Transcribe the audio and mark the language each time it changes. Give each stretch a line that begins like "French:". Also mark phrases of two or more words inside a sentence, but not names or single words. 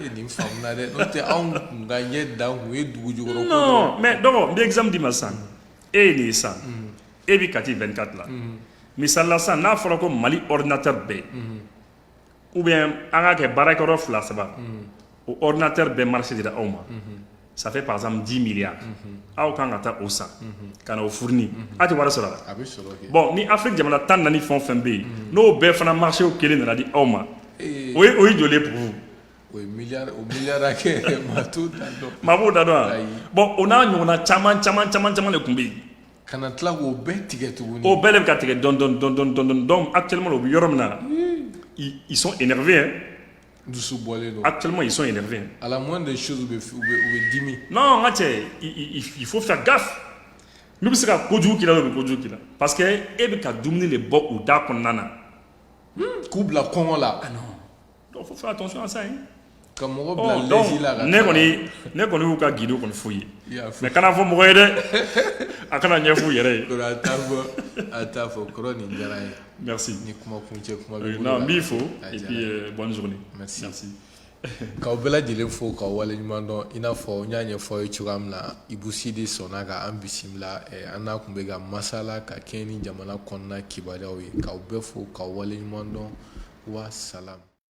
Bambara: nin faamuna dɛ n'o tɛ anw kun ka ɲɛ dan kun ye dugujukɔrɔ.
French: non mais
Bambara: dɔgɔ n bɛ exemple di ma sisan e ye nin ye sisan e bɛ kati 24 la misali la sisan n'a fɔra ko Mali ordinateur bɛɛ
French: ou bien
Bambara: an ka kɛ baarakɛyɔrɔ 2-3 o ordinateur bɛɛ marché dira aw ma
French: ça fait par exemple
Bambara: 10 milliards aw kan ka taa o san ka na o fourni a tɛ wari sɔrɔ a la. a bɛ sɔrɔ kɛ. bon ni Afrique jamana 14 fɛn o fɛn bɛ yen n'o bɛɛ fana marché kelen nana di aw ma o ye joli ye
French: pour vous.
Bambara: o ye miliyari hakɛ maa t'o da dɔn. maa b'o da dɔn wa bon o n'a ɲɔgɔnna caman de tun bɛ yen. kana tila k'o bɛɛ tigɛ tuguni. o bɛɛ de bɛ ka tigɛ dɔɔni
French: donc actuellement
Bambara: o bɛ yɔrɔ min na
French: ils sont énervés hein.
Bambara: dusu bɔlen don.
French: actuellement ils sont énervés. à la moindre des choses
Bambara: u bɛ dimi. non n ka cɛ
French: il faut faire gaffe
Bambara: n'u bɛ se ka kojugu k'i la u bɛ kojugu k'i la
French: parce que
Bambara: e bɛ ka dumuni de bɔ u da kɔnɔna na. k'u bila kɔngɔ la.
French: ah non donc faut faire attention à ça hein.
Bambara: ka mɔgɔ bila lɛsi la ka taa. ne kɔni y'u ka guider kɔni f'u ye mais kana fɔ mɔgɔ ye dɛ a kana ɲɛ f'u yɛrɛ ye. a t'a fɔ kɔrɔ nin diyara ye.
French: merci
Bambara: ni kuma kuncɛ kuma bɛ bolo
French: non
Bambara: n b'i fo
French: et puis bonne journée. merci.
Bambara: k'aw bɛɛ lajɛlen fo k'aw waleɲuman dɔn i n'a fɔ n y'a ɲɛfɔ aw ye cogoya min na Ibu Sidi sɔnna ka an bisimila an n'a kun bɛ ka masala ka kɛɲɛ ni jamana kɔnɔna kibaruyaw ye k'aw bɛɛ fo k'aw waleɲuman dɔn
Arabic: wa salam.